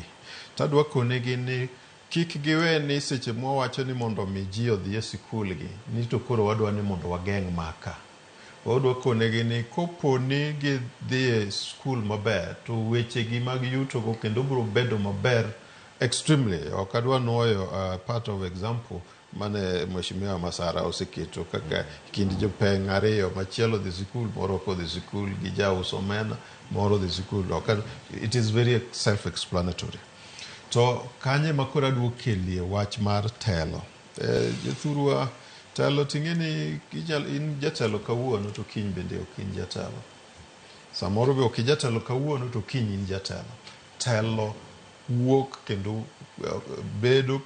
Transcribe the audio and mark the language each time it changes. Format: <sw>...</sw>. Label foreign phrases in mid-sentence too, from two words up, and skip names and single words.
<luo>Tadwa konegi ni kik giwe ni seche mwawacho ni mondo mi ji odhi e skul gi, ni to koro wadwa ni mondo wageng' maka. Wadwa konegi ni kopo ni gidhi e skul maber, to weche gi mag yuto go kendo biro bedo maber extremely. Ok adwa nuoyo</luo> <en>part of example</en> <luo>mane Mheshimiwa Masara oseketo kaka kind jopeng' ariyo, machielo dhi skul, moro ko dhi skul, gi jauso omena, moro dhi skul.</luo> <en>It is very self-explanatory.</en> <luo>To kanye makoro adwa kelie wach mar telo. Jothurwa, telo ting'eni in jatelo kawuono to kiny bende ok in jatelo. Samoro be ok jatelo kawuono to kiny in jatelo. Telo wuok kendo bedo</luo>